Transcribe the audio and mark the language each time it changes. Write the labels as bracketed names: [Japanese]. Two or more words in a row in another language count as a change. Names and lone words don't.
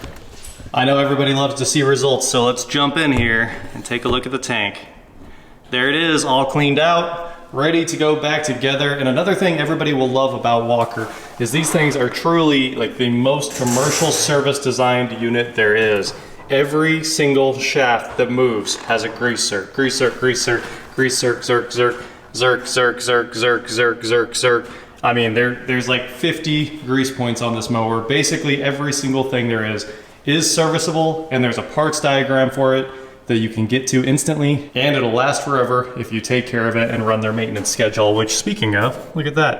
[English] I know everybody loves to see results, so let's jump in here and take a look at the tank. There it is, all cleaned out, ready to go back together. And another thing everybody will love about Walker is these things are truly like the most commercial service designed unit there is. Every single shaft that moves has a grease zerk, grease zerk, grease zerk, grease zerk, zerk, zerk, zerk, zerk, zerk, zerk, zerk, zerk, zerk. I mean, there's like 50 grease points on this mower. Basically every single thing there is serviceable, and there's a parts diagram for it that you can get to instantly, and it'll last forever if you take care of it and run their maintenance schedule, which, speaking of, look at that.